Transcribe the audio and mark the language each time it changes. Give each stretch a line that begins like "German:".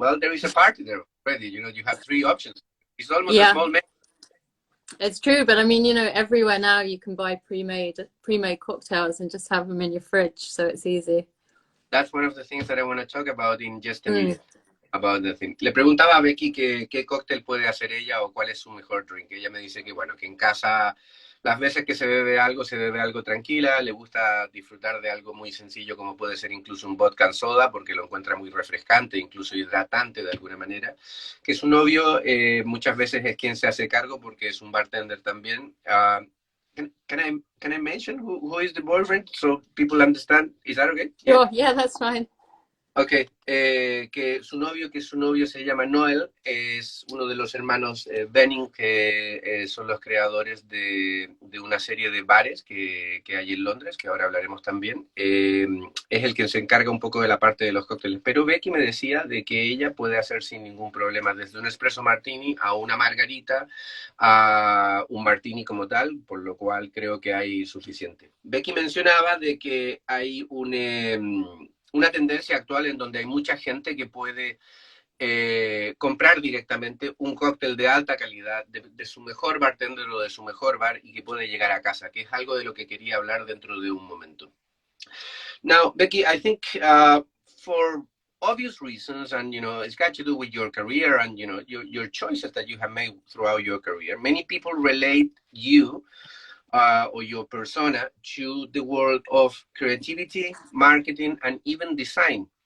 English: Well, there is a party there already, you know, you have 3 options. It's almost a small menu. It's true, but I mean, you know, everywhere now you can buy pre-made cocktails and just have them in your fridge, so it's easy. That's one of the things that I want to talk about in just a minute. About the thing.
Spanish: Le preguntaba a Becky qué cóctel puede hacer ella o cuál es su mejor drink. Ella me dice que, bueno, que en casa las veces que se bebe algo tranquila, le gusta disfrutar de algo muy sencillo como puede ser incluso un vodka and soda, porque lo encuentra muy refrescante, incluso hidratante de alguna manera. Que su novio muchas veces es quien se hace cargo porque es un bartender también.
English: can I mention who is the boyfriend so people understand? Is that okay? Sure, yeah, that's fine.
Spanish: Ok, que su novio se llama Noel, es uno de los hermanos Benning, que son los creadores de una serie de bares que hay en Londres, que ahora hablaremos también. Es el que se encarga un poco de la parte de los cócteles. Pero Becky me decía de que ella puede hacer sin ningún problema, desde un espresso martini a una margarita, a un martini como tal, por lo cual creo que hay suficiente. Becky mencionaba de que hay una tendencia actual en donde hay mucha gente que puede comprar directamente un cóctel de alta calidad de su mejor bartender o de su mejor bar y que puede llegar a casa, que es algo de lo que quería hablar dentro de un momento.
English: Now, Becky, I think for obvious reasons, and it's got to do with your career and your choices that you have made throughout your career, many people relate you or your persona to the world of creativity, marketing, and even design.